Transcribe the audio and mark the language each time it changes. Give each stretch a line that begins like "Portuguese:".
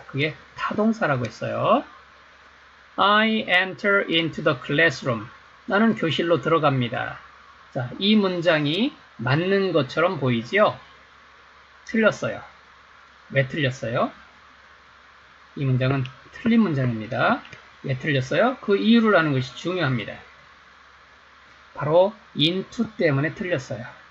Korean: 그게 타동사라고 했어요.
English: I enter into the classroom.
Korean: 나는 교실로 들어갑니다. 자, 이 문장이 맞는 것처럼 보이지요? 틀렸어요. 왜 틀렸어요? 이 문장은 틀린 문장입니다. 왜 틀렸어요? 그 이유를 아는 것이 중요합니다. 바로 into 때문에 틀렸어요.